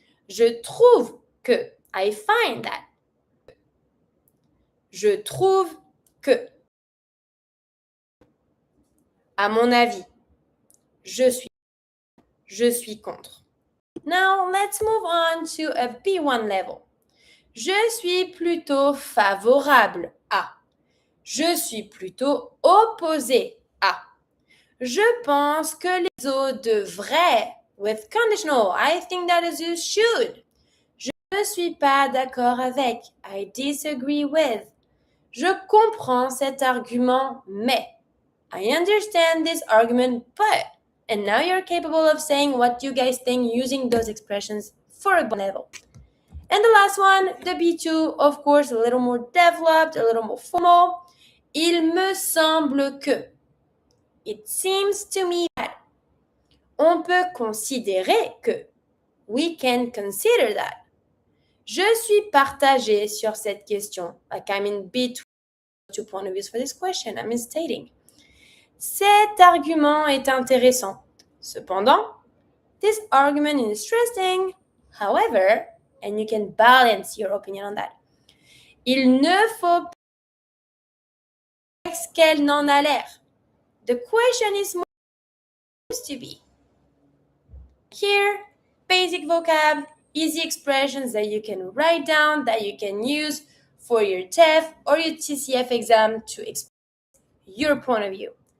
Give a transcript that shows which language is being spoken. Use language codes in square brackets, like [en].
[fr] Je trouve que, [en] I find that. [fr] Je trouve que. À mon avis. Je suis contre. [en] Now, let's move on to a B1 level. [fr] Je suis plutôt favorable à. Je suis plutôt opposé à. Je pense que les os devraient, [en] with conditional, I think that is you should. [fr] Je ne suis pas d'accord avec, [en] I disagree with. [fr] Je comprends cet argument, mais. [en] I understand this argument, but. And now you're capable of saying what you guys think using those expressions for a level. And the last one, the B2, of course, a little more developed, a little more formal. [fr] Il me semble que. [en] It seems to me that. [fr] On peut considérer que. [en] We can consider that. [fr] Je suis partagé sur cette question. [en] Like I'm in between two point of views for this question. I'm stating. [fr] Cet argument est intéressant. Cependant, [en] this argument is interesting. However, and you can balance your opinion on that. [fr] Il ne faut pas qu'elle n'en a l'air. [en] The question is more supposed to be. Here, basic vocab, easy expressions that you can write down, that you can use for your TEF or your TCF exam to express your point of view.